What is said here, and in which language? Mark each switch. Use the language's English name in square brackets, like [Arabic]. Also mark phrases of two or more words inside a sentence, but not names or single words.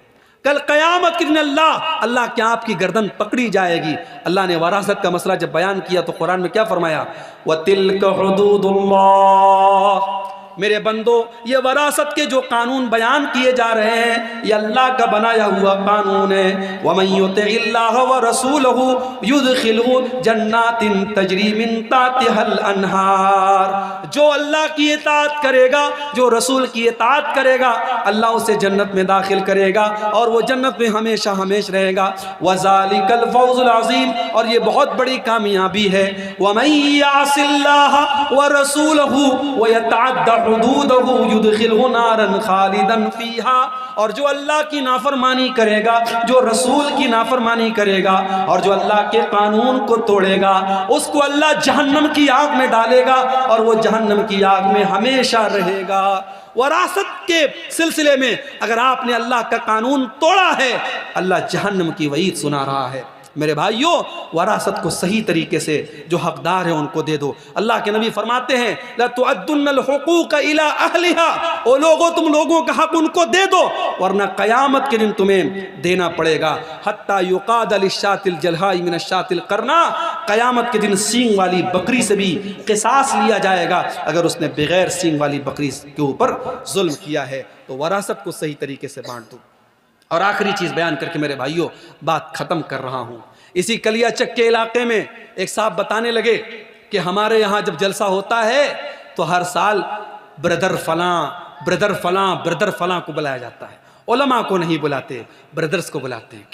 [Urdu] کل قیامت کے دن اللہ کیا آپ کی گردن پکڑی جائے گی. اللہ نے وراثت کا مسئلہ جب بیان کیا تو قرآن میں کیا فرمایا, [Arabic] وتلك حدود الله, [Urdu] میرے بندو یہ وراثت کے جو قانون بیان کیے جا رہے ہیں یہ اللہ کا بنایا ہوا قانون ہے. [Arabic] ومن يطع الله ورسوله يدخله جنات تجري من تحتها الأنهار, [Urdu] جو اللہ کی اطاعت کرے گا، جو رسول کی اطاعت کرے گا، اللہ اسے جنت میں داخل کرے گا اور وہ جنت میں ہمیشہ ہمیش رہے گا. [Arabic] وذلك الفوز العظيم, [Urdu] اور یہ بہت بڑی کامیابی ہے. [Arabic] ومن يعص الله ورسوله ويتعد حدوده يدخله نارا خالدا فيها, [Urdu] اور جو اللہ کی نافرمانی کرے گا، جو رسول کی نافرمانی کرے گا اور جو اللہ کے قانون کو توڑے گا، اس کو اللہ جہنم کی آگ میں ڈالے گا اور وہ جہنم کی آگ میں ہمیشہ رہے گا. وراثت کے سلسلے میں اگر آپ نے اللہ کا قانون توڑا ہے، اللہ جہنم کی وعید سنا رہا ہے. میرے بھائیوں، وراثت کو صحیح طریقے سے جو حقدار ہے ان کو دے دو. اللہ کے نبی فرماتے ہیں [Arabic] لتؤدن الحقوق إلى أهلها, [Urdu] او لوگوں تم لوگوں کا حق ان کو دے دو ورنہ قیامت کے دن تمہیں دینا پڑے گا. [Arabic] حتى يقاد للشاة الجلحاء من الشاة القرناء, [Urdu] قیامت کے دن سینگ والی بکری سے بھی قصاص لیا جائے گا اگر اس نے بغیر سینگ والی بکری کے اوپر ظلم کیا ہے. تو وراثت کو صحیح طریقے سے بانٹ دو۔ اور آخری چیز بیان کر کے میرے بھائیوں بات ختم کر رہا ہوں. اسی کالیاچک کے علاقے میں ایک صاحب بتانے لگے کہ ہمارے یہاں جب جلسہ ہوتا ہے تو ہر سال برادر فلاں برادر فلاں برادر فلاں کو بلایا جاتا ہے، علما کو نہیں بلاتے، برادرز کو بلاتے ہیں.